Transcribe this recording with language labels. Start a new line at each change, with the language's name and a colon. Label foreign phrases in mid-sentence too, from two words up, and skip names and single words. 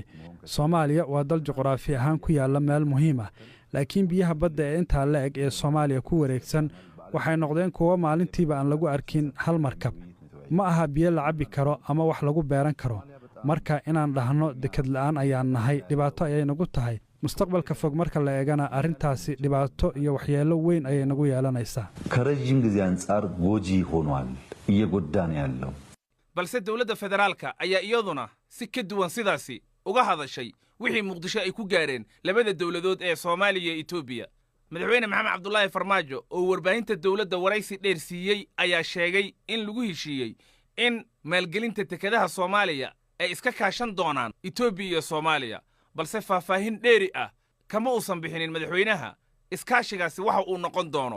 Somali: Soomaaliya waa dal juqraafi ahaan ku yaalla meel muhiim ah, laakiin biyaha badda ee intaa la eg ee Soomaaliya ku wareegsan waxay noqdeen kuwo maalintiiba aan lagu arkin hal markab. ma aha biyo la cabbi karo ama wax lagu beeran karo. marka inaan dhahno dekad la'aan ayaan nahay dhibaato ayay nagu tahay. mustaqbalka fog marka la eegana arrintaasi dhibaato iyo waxyeello weyn ayay nagu yeelanaysaa.
Amharic: ከረጅም ጊዜ አንጻር ጎጂ ሆኗል እየጎዳን ያለው
Somali: balse dowladda federaalka ayaa iyaduna si ka duwan sidaasi uga hadashay wixii Muqdisho ay ku gaareen labada dowladood ee Soomaaliya iyo Itoobiya. madaxweyne Maxamed Cabdullaahi Farmaajo oo warbaahinta dowladda waraysi dheer siiyey ayaa sheegay in lagu heshiiyey in maalgelinta dekedaha Soomaaliya ay iska kaashan doonaan Itoobiya iyo Soomaaliya, balse faahfaahin dheeri ah kama uusan bixinin madaxweynaha iskaashigaasi waxa uu noqon doono.